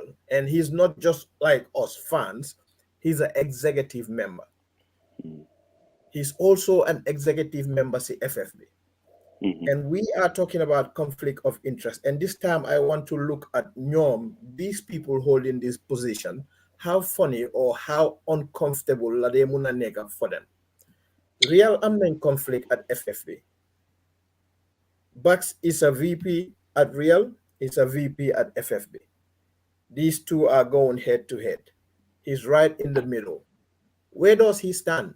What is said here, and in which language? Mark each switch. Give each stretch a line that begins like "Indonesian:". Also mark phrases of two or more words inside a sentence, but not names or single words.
English: And he's not just like us fans. He's an executive member. He's also an executive member, say FFB. And we are talking about conflict of interest. And this time I want to look at these people holding this position, how funny or how uncomfortable la de muna nega for them. Real amnen conflict at FFB. Bucks is a VP at Real, is a VP at FFB. These two are going head to head. He's right in the middle. Where does he stand?